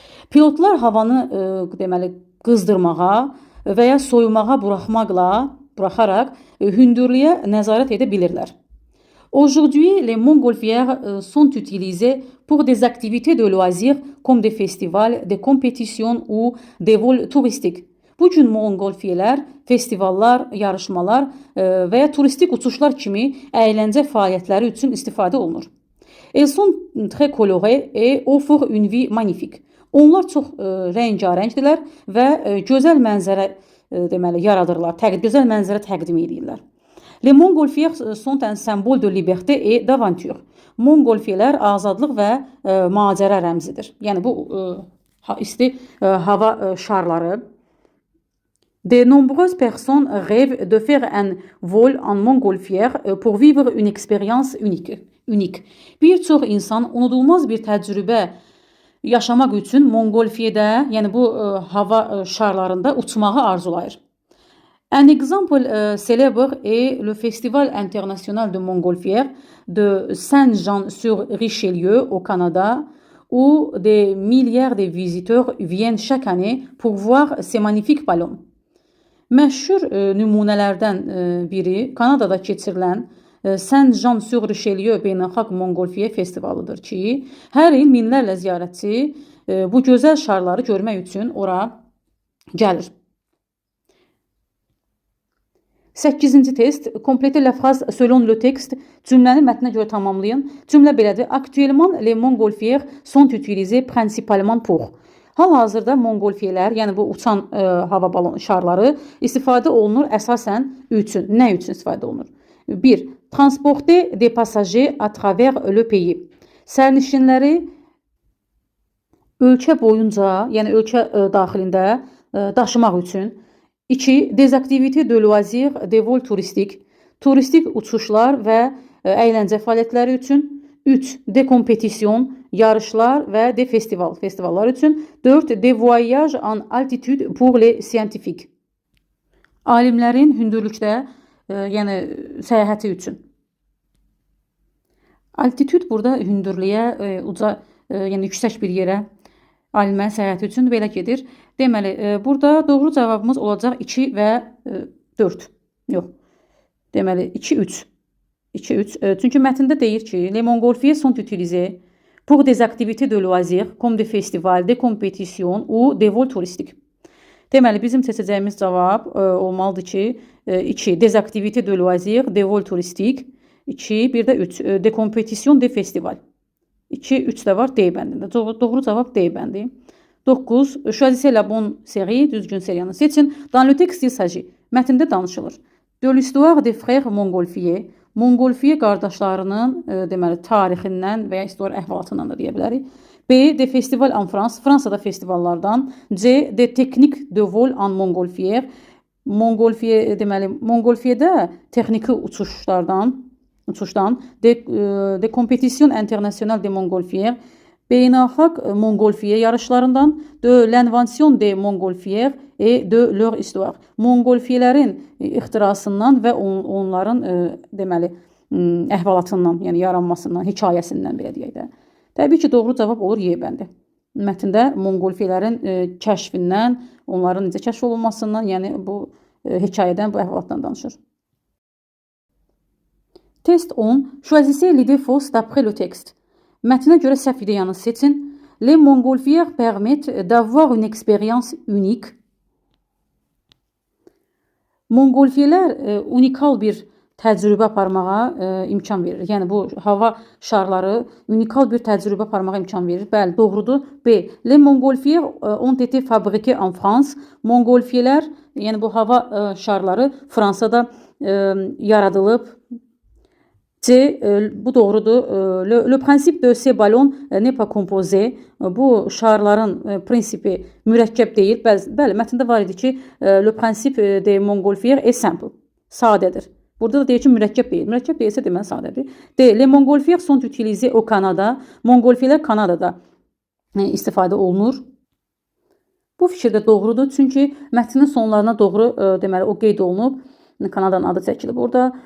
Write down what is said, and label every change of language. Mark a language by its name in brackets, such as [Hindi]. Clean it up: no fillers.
[Azerbaijani] Pilotlar havanı deməli qızdırmağa və ya soyumağa buraxaraq hündürlüyə nəzarət edə bilirlər. [French] Aujourd'hui, les montgolfières sont utilisées pour des activités de loisirs comme des festivals, des compétitions ou des vols touristiques. [Azerbaijani] Bu gün montgolfiyələr festivallar, yarışmalar və ya turistik uçuşlar kimi əyləncə fəaliyyətləri üçün istifadə olunur. [French] Elles sont très colorées et offrent une vue magnifique. [Azerbaijani] Onlar çox rəngarəngdirlər və gözəl mənzərə deməli yaradırlar, gözəl mənzərə təqdim edirlər. [French] Les montgolfières sont un symbole de liberté et d'aventure. [Azerbaijani] Montgolfiyələr azadlıq və macəra rəmzidir. Yəni bu isti hava şarları. [French] De nombreuses personnes rêvent de faire un vol en montgolfière pour vivre une expérience unique. [Azerbaijani] Bir çox insan unudulmaz bir təcrübə yaşamaq üçün Montgolfiyədə, yəni bu hava şarlarında uçmağı arzulayır. [French] Un exemple célèbre est le Festival international de Montgolfière de Saint-Jean-sur-Richelieu au Canada, où des milliards de visiteurs viennent chaque année pour voir ces magnifiques ballons. [Azerbaijani] Məşhur nümunələrdən biri Kanadada keçirilən Saint-Jean-sur-Richelieu Beynəlxalq Montgolfiyə festivalıdır ki, hər il minlərlə ziyarətçi bu gözəl şarları görmək üçün ora gəlir. 8-ci test. [French] Complétez la phrase selon le texte. [Azerbaijani] Cümləni mətnə görə tamamlayın. Cümlə belədir. [French] Actuellement, les montgolfières sont utilisées principalement pour. [Azerbaijani] Hal-hazırda montgolfiyələr, yəni bu uçan hava balon şarları istifadə olunur əsasən üçün. Nə üçün istifadə olunur? 1. [French] Transporter des passagers à travers le pays. [Azerbaijani] Sərnişinləri ölkə boyunca, yəni ölkə daxilində daşımaq üçün. 2. [French] Des activités de loisirs, des vols touristik. [Azerbaijani] Turistik uçuşlar və əyləncə fəaliyyətləri üçün. 3. [French] Des compétitions, [Azerbaijani] yarışlar və des festivallar üçün. 4. [French] Des voyages en altitude pour les scientifiques. [Azerbaijani] Alimlərin hündürlükdə, yəni səyahəti üçün. Altitude burada hündürlüyə, uca, yəni yüksək bir yerə alimlərin səyahəti üçün belə gedir. Deməli, burada doğru cavabımız olacaq 2 və 4. Yox. Deməli, 2-3. 2-3. Çünki mətndə deyir ki, [French] les montgolfières sont utilisées pour des activités de loisirs, comme des festivals, des compétitions ou des vols touristiques. [Azerbaijani] Deməli, bizim seçəcəyimiz cavab olmalıdır ki, 2. [French] Des activités de loisirs, des vols touristiques. [Azerbaijani] 2, bir də 3. [French] Des compétitions, des festivals. [Azerbaijani] 2, 3 də var D bəndində. Doğru cavab D bəndi. [French] 9. Choisissez la bonne série, [Azerbaijani] düzgün seriyanı seçin. [French] Dans le texte il s'agit. [Azerbaijani] Mətndə danışılır. [French] De l'histoire des frères Montgolfier. [Azerbaijani] Montgolfier qardaşlarının deməli tarixindən və ya histori əhvalatından da deyə bilərik. [French] B. Des festivals en France. [Azerbaijani] Fransada festivallardan. [French] C. Des techniques de vol en Montgolfier. [Azerbaijani] Deməli Montgolfierdə texniki uçuşdan. [French] De compétition internationale de Montgolfier. [Azerbaijani] Beynəlxalq Montgolfier yarışlarından. [French] De l'invention de Montgolfier et de leur histoire. [Azerbaijani] Montgolfierlərin ixtirasından və onların deməli əhvalatından, yəni yaranmasından, hekayəsindən belə deyək də. Təbii ki, doğru cavab olur Y bəndi. Mətndə Montgolfierlərin kəşfindən, onların necə kəşf olunmasından, yəni bu hekayədən, bu əhvalatdan danışır. Test 10. [French] Choisissez l'idée fausse d'après le texte. [Azerbaijani] Mətnə görə səhv ideyanı seçin. [French] Les Montgolfières permettent d'avoir une expérience unique. [Azerbaijani] Montgolfierlər unikal bir təcrübə aparmağa imkan verir. Yəni bu hava şarları unikal bir təcrübə aparmağa imkan verir. Bəli, doğrudur. B. [French] Les Montgolfières ont été fabriqués en France. [Azerbaijani] Montgolfierlər, yəni bu hava şarları Fransada yaradılıb. C. Bu doğrudur. [French] Le principe de ces ballons n'est pas composé. [Azerbaijani] Bu şarların prinsipi mürəkkəb deyil. Bəli, mətndə var idi ki, [French] le principe de Montgolfier est simple. [Azerbaijani] Sadədir. Burada da deyir ki, mürəkkəb deyil. Mürəkkəb deyilsə deməli sadədir. D. [French] Les Montgolfières sont utilisés au Canada. [Azerbaijani] Montgolfierlər Kanadada istifadə olunur. Bu fikir də doğrudur. Çünki mətnin sonlarına doğru deməli o qeyd olunub. Kanada'nın adı çəkilib orada.